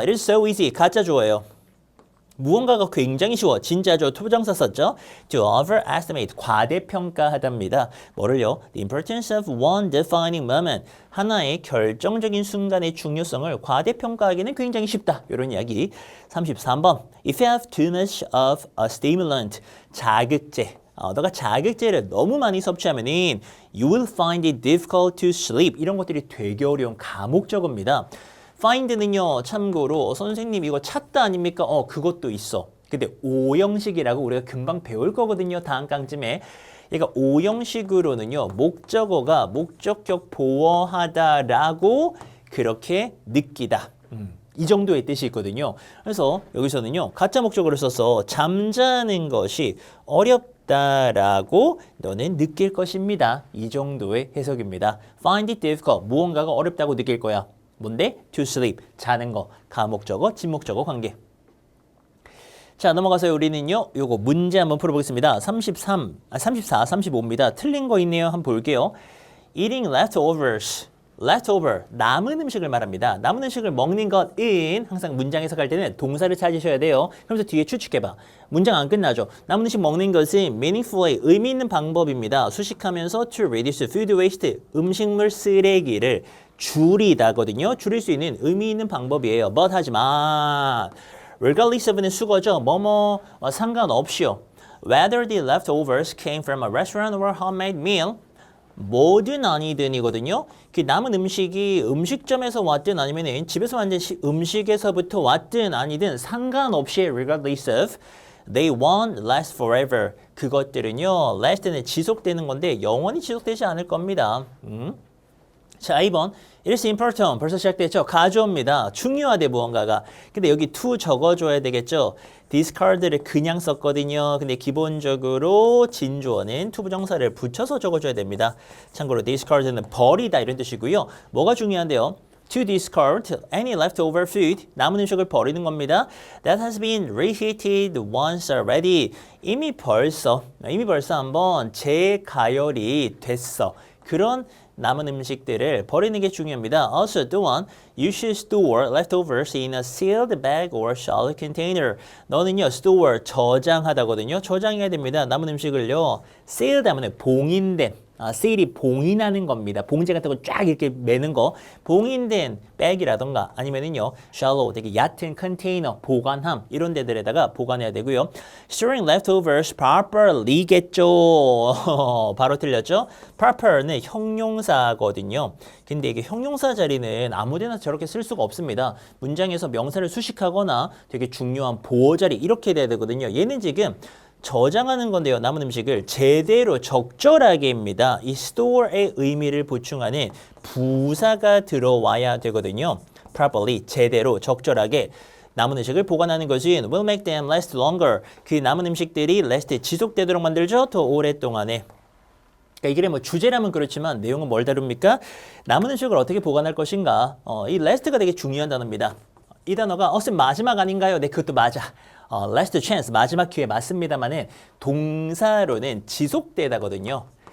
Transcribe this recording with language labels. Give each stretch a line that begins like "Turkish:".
English: It is so easy.
Korean: 가짜 주어예요. 무언가가 굉장히 쉬워. 진짜죠. 투부정사 썼죠.
English: To overestimate.
Korean: 과대평가하답니다. 뭐를요?
English: The importance of one defining moment.
Korean: 하나의 결정적인 순간의 중요성을 과대평가하기는 굉장히 쉽다. 이런 이야기. 33번.
English: If you have too much of a stimulant.
Korean: 자극제. 너가 자극제를 너무 많이 섭취하면은
English: you will find it difficult to sleep.
Korean: 이런 것들이 되게 어려운 과목적어입니다. find는요, 참고로 선생님 이거 찾다 아닙니까? 그것도 있어. 근데 오형식이라고 우리가 금방 배울 거거든요. 다음 강쯤에. 그러니까 오형식으로는요, 목적어가 목적격 보어하다라고 그렇게 느끼다. 이 정도의 뜻이 있거든요. 그래서 여기서는요, 가짜 목적어를 써서 잠자는 것이 어렵다라고 너는 느낄 것입니다. 이 정도의 해석입니다.
English: Find it difficult.
Korean: 무언가가 어렵다고 느낄 거야. 뭔데?
English: To sleep.
Korean: 자는 거. 가목적어, 진목적어 관계. 자, 넘어가서 우리는요. 요거 문제 한번 풀어보겠습니다. 34, 35입니다. 틀린 거 있네요. 한번 볼게요.
English: Eating leftovers.
Korean: leftover. 남은 음식을 말합니다. 남은 음식을 먹는 것은 항상 문장 해석할 때는 동사를 찾으셔야 돼요. 그러면서 뒤에 추측해봐. 문장 안 끝나죠. 남은 음식 먹는 것은 meaningfully. 의미 있는 방법입니다.
English: 수식하면서 to reduce food waste.
Korean: 음식물 쓰레기를 줄이다거든요. 줄일 수 있는 의미 있는 방법이에요. but 하지만 regardless of는 수거죠. 뭐뭐와 상관없이요.
English: Whether the leftovers came from a restaurant or homemade meal.
Korean: 뭐든 아니든이거든요. 그 남은 음식이 음식점에서 왔든 아니면 집에서 만든 음식에서부터 왔든 아니든 상관없이
English: regardless of they won't last forever.
Korean: 그것들은요. last는 지속되는 건데 영원히 지속되지 않을 겁니다. 자, 2번.
English: It is important.
Korean: 벌써 시작됐죠? 가져옵니다. 중요하대 무언가가. 근데 여기 to 적어줘야 되겠죠? discard를 그냥 썼거든요. 근데 기본적으로 진주어는 to 부정사를 붙여서 적어줘야 됩니다. 참고로 discard는 버리다 이런 뜻이고요. 뭐가 중요한데요?
English: To discard any leftover food.
Korean: 남은 음식을 버리는 겁니다.
English: That has been reheated once already.
Korean: 이미 벌써 한번 재가열이 됐어. 그런 남은 음식들을 버리는 게 중요합니다.
English: Also, 또한 you should store leftovers in a sealed bag or solid container.
Korean: 너는요, store 저장하다거든요. 저장해야 됩니다. 남은 음식을요, sealed 하면 봉인된. seal이 봉인하는 겁니다. 봉제 같은 거 쫙 이렇게 매는 거. 봉인된 백이라던가 아니면은요, shallow 되게 얕은 컨테이너, 보관함 이런 데들에다가 보관해야 되고요.
English: Storing leftovers properly겠죠.
Korean: 바로 틀렸죠? proper는 형용사거든요. 근데 이게 형용사 자리는 아무데나 저렇게 쓸 수가 없습니다. 문장에서 명사를 수식하거나 되게 중요한 보어 자리 이렇게 돼야 되거든요. 얘는 지금 저장하는 건데요. 남은 음식을 제대로 적절하게입니다. 이 store의 의미를 보충하는 부사가 들어와야 되거든요. properly, 제대로, 적절하게. 남은 음식을 보관하는 것은
English: will make them last longer.
Korean: 그 남은 음식들이 last, 지속되도록 만들죠. 더 오랫동안에. 그러니까 이게 뭐 주제라면 그렇지만 내용은 뭘 다룹니까? 남은 음식을 어떻게 보관할 것인가. 이 last가 되게 중요한 단어입니다. 이 단어가 쌤 마지막 아닌가요? 네, 그것도 맞아. last chance, 마지막 기회 맞습니다만은 동사로는 지속되다거든요.